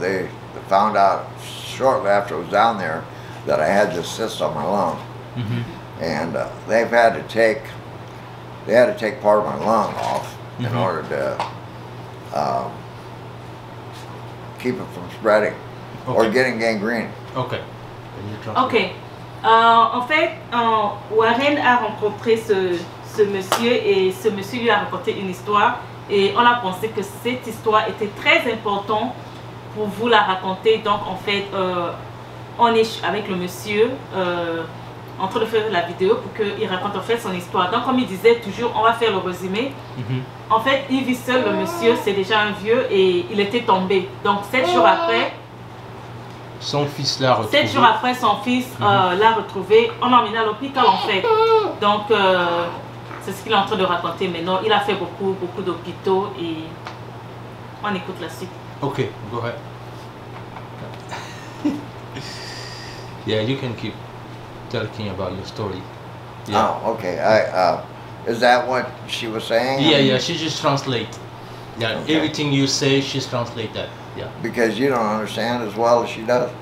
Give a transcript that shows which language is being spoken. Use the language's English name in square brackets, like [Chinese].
[English] They found out shortly after I was down there that I had this cyst on my lung, and they had to take part of my lung off in order to keep it from spreading or getting gangrene. Okay. Ok. [French] En fait, Warren a rencontré ce monsieur, et ce monsieur lui a raconté une histoire, et on a pensé que cette histoire était très importante pour vous la raconter. Donc en fait, on est avec le monsieur en train de faire la vidéo pour qu'il raconte en fait son histoire. Donc comme il disait toujours, on va faire le résumé. En fait, il vit seul, le monsieur, c'est déjà un vieux, et il était tombé. Donc 7 jours après, son fils l'a retrouvé. 7 jours après, son fils l'a retrouvé. On l'a emmené à l'hôpital en fait. Donc c'est ce qu'il est en train de raconter maintenant. Il a fait beaucoup d'hôpitaux, et on écoute la suite. [English] Ok, go ahead. Yeah, you can keep talking about your story. Yeah. Oh, okay. Is that what she was saying? Yeah, she just translate. Yeah, Okay. everything you say, she's translate that. Yeah. Because you don't understand as well as she does?